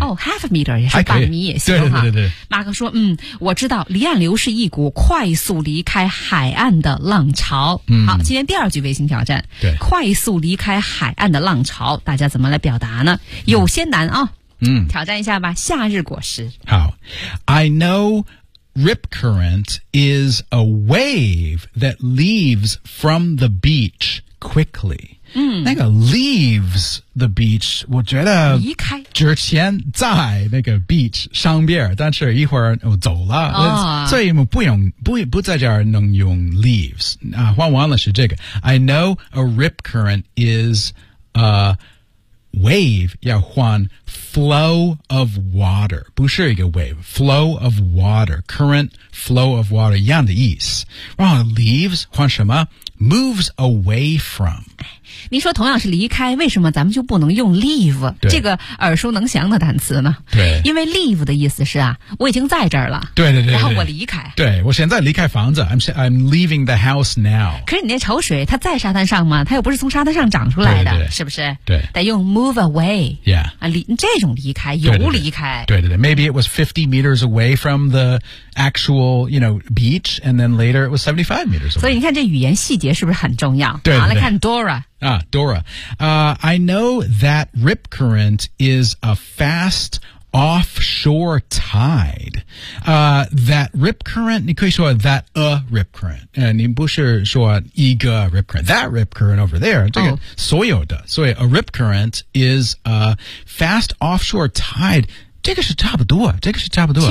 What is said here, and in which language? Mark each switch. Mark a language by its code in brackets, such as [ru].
[zh] half a meter 也是半米也行对对对对马克说我知道离岸流是一股快速离开海岸的浪潮、 mm-hmm. 好今天第二句微信挑战对快速离开海岸的浪潮大家怎么来表达呢有些难啊、挑战一下吧夏日果实 [en] 好 I knowRip current is a wave that leaves from the beach quickly.、 [zh] 嗯、那个 [en] leaves the beach, [zh] 我觉得离开之前在那个 beach 上边但是一会儿我走了、哦、所以不用 不在这儿能用 leaves.、啊、换完了是这个。 [en] I know a rip current is a wave, 要换Flow of water, [zh] 不是一个 [en] wave, flow of water, current flow of water, [zh] 一样的意思。 [en] Leaves, [zh] 换什么 [en] moves away from. [zh] 你说同样是离开为什么咱们就不能用 leave, 这个耳熟能详的单词呢对。因为 leave 的意思是啊我已经在这儿了。对对 对, 对。然后我离开。对我现在离开房子 [en] I'm leaving the house now. [zh] 可是你那潮水它在沙滩上吗它又不是从沙滩上长出来的对对对是不是对。得用 move away. [en] Yeah. [zh] 这种离开游离开 [en] 对对 对, 对, 对 Maybe it was 50 meters away from the actual you know, beach and then later it was 75 meters away [zh] 所以你看这语言细节是不是很重要对好来看 Dora [en] Dora I know that rip current is a fast offshore tide that rip current [zh] 你可以说 [en] that a rip current [zh] 你不是说一个 [en] rip current that rip current over there [zh] 这个所有的所以 [en] a rip current is a fast offshore tide [zh] 这个是差不多这个是差不多